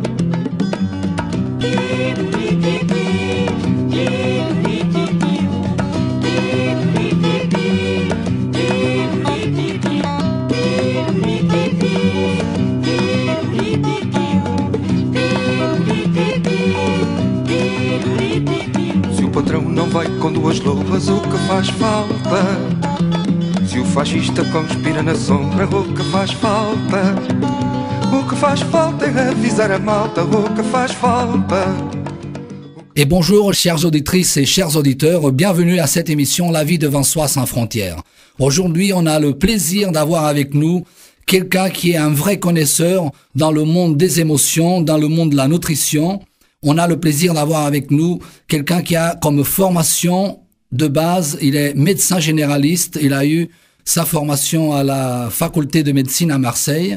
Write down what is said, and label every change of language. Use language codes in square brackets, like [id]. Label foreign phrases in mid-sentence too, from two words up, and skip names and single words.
[pt] Se o patrão não vai com duas luvas, o que faz falta? Se o fascista conspira na sombra, o que faz falta? O que faz falta é avisar a malta, o que faz falta? [fr] Et bonjour chères auditrices et chers auditeurs, bienvenue à cette émission La vie devant soi sans frontières. Aujourd'hui, on a le plaisir d'avoir avec nous quelqu'un qui est un vrai connaisseur dans le monde des émotions, dans le monde de la nutrition. On a le plaisir d'avoir avec nous quelqu'un qui a comme formation de base, il est médecin généraliste, il a eu sa formation à la faculté de médecine à Marseille.